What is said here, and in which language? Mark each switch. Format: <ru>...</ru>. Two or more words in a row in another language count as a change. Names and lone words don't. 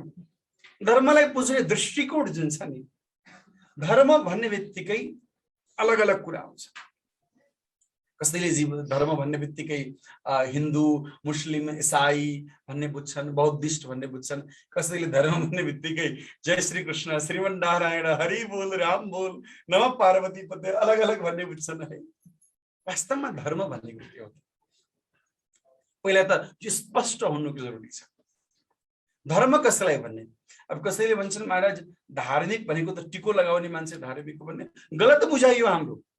<ne>धर्मलाई बुझ्ने दृष्टिकोण जुन छ नि, धर्म भन्ने बित्तिकै अलग अलग कुरा आउँछ। कसैले धर्म भन्ने बित्तिकै हिन्दू, मुस्लिम, ईसाई भन्ने बुझ्छन्, बौद्धिस्ट भन्ने बुझ्छन्। कसैले धर्म भन्ने बित्तिकै जय श्री कृष्ण, श्रीमन नारायण, हरि बोल, राम बोल,</ne> <sa>नमः पार्वती पते,</sa> <ne>अलग अलग भन्ने बुझ्छन् है। वास्तवमा धर्म भनेको के हो? पहिला त यो स्पष्ट हुनुको जरुरी छ। धर्म कसैलाई भन्ने? अब कसैले भन्छन् महाराज धार्मिक भनेको त टिको लगाउने मान्छे धार्मिक हो भन्ने, गलत बुझाइयो हाम्रो।</ne>